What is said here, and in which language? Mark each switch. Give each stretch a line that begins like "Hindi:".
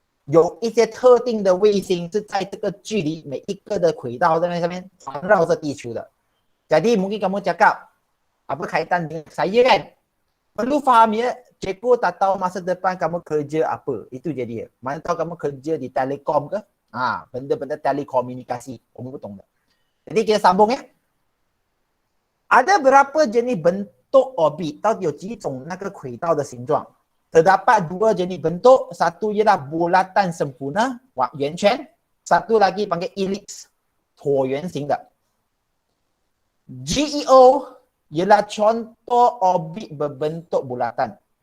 Chinese: 有一些特定的卫星是在这个距离每一个的轨道在上面环绕着地球的。
Malay: Jadi mungkin kamu cakap apa kaitan dengan saya kan? Perlu faham ya, cikgu tak tahu masa depan kamu kerja apa. Itu jadi ya. Mana tahu kamu kerja di telekom ke? Benda-benda telekomunikasi. Kamu betul tak? Jadi kita sambung ya. Ada berapa jenis bentuk orbit?
Chinese: Tahu有几种那个轨道的形状？
Malay: Terdapat dua jenis bentuk. Satu ialah bulatan sempurna, yuan圈. Satu lagi panggil ellipse,
Chinese: 椭圆形的.
Malay: GEO ialah contoh orbit berbentuk bulatan.